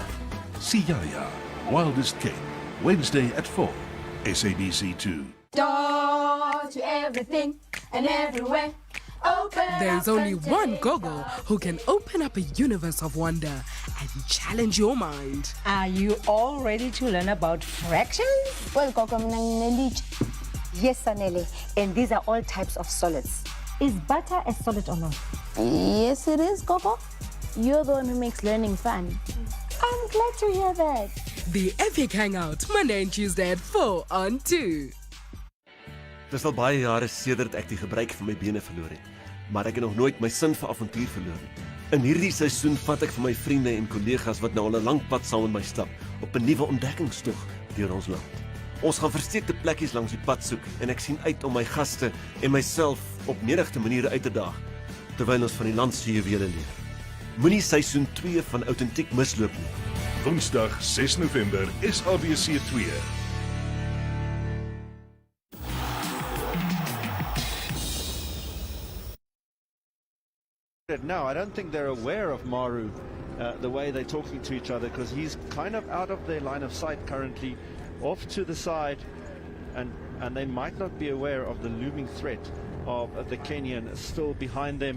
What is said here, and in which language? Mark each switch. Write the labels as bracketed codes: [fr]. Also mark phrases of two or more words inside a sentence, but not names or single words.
[en] Siyaya, Wildest Cape, Wednesday at 4, SABC2. Door to everything and everywhere. Open There's up only and one take Gogo who can open up a universe of wonder and challenge your mind. Are you all ready to learn about fractions? Well, [zu] Gogo, mina nginelitshe. Yes, Sanele, [en] and these are all types of solids. Is butter a solid or not? Yes, it is, Gogo. You're the one who makes learning fun. I'm glad to hear that. The Epic Hangout, Monday and Tuesday at 4 on 2. [af] Dis al baie jare sedert ek die gebruik van my bene verloor het, maar ek het nog nooit my sin vir avontuur verloor nie. In hierdie seisoen vat ek vir my vriende en kollegas wat nou al 'n lang pad saam met my stap op 'n nuwe ontdekkingstog deur ons land. Ons gaan versteekte plekkies langs die pad soek en ek sien uit om my gaste en myself op menigte maniere uit te daag terwyl ons van die land se juwele leer. Moenie seisoen 2 van Autentiek misloop nie. Woensdag 6 November, SABC 2. [en] Now, I don't think they're aware of Maru, the way they're talking to each other, because he's kind of out of their line of sight currently, off to the side, and they might not be aware of the looming threat of the Kenyan still behind them.